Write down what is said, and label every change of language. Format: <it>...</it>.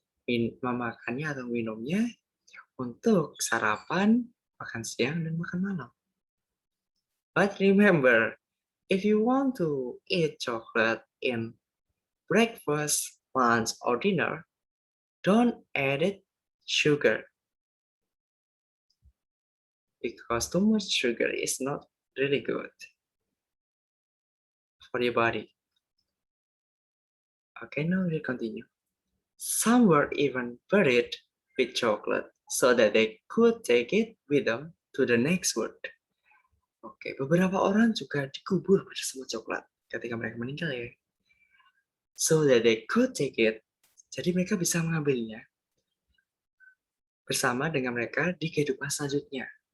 <id>Memakannya atau minumnya untuk sarapan, makan siang, dan makan malam.</id> <en>But remember, if you want to eat chocolate in breakfast, lunch, or dinner, don't add it sugar. Because too much sugar is not really good for your body. Okay, now we continue. Some were even buried with chocolate so that they could take it with them to the next world.</en> <id>Oke, beberapa orang juga dikubur bersama coklat ketika mereka meninggal ya.</id> <en>So that they could take it.</en> <id>Jadi mereka bisa mengambilnya bersama dengan mereka di kehidupan selanjutnya.</id>